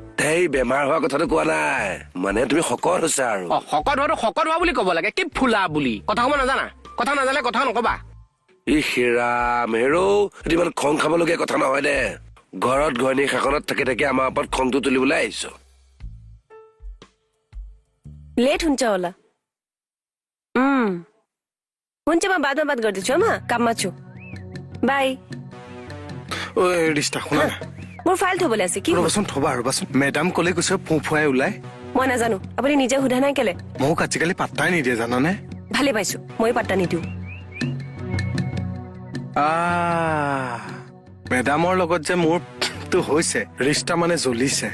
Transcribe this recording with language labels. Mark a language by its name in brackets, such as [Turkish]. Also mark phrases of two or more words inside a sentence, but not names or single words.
[Assamese] সেই বেমাৰ হোৱা কথাটো কোৱা নাই, মানে তুমি শকত হৈছা আৰু। শকত হোৱাটো শকত হোৱা বুলি ক'ব লাগে, কি ফুলা বুলি? কথা ক'ব নাজানা? কথা নাজানে কথা নকবা। ৰাম হেৰৌ, এইটো ইমান খং খাবলগীয়া কথা নহয় দে। ঘৰত ঘৈণী শাসনত থাকি থাকি আমাৰ ওপৰত খংটো তুলিবলৈ আহিছো। [Nepali] लेट हुन्छ होला। हुन्छ म बादमा बात गर्दैछु है म काममा छु। बाई। [Assamese] ঐ ৰিষ্টা শুনা না। মোৰ ফাইল থবলৈ আছে কি? ৰ'বাচোন থবা ৰ'বাচোন। মেডাম ক'লে কৈছে ফুফুৱাই ওলাই। মই নাজানো, আপুনি নিজে সোধা নাই কেলে? মোক আজিকালি পাত্তাই নিদিয়ে জানানে? ভালে পাইছো, মই পাত্তা নিদিওঁ। মেডামৰ লগত যে মোৰটো হৈছে, ৰিষ্টা মানে জ্বলিছে।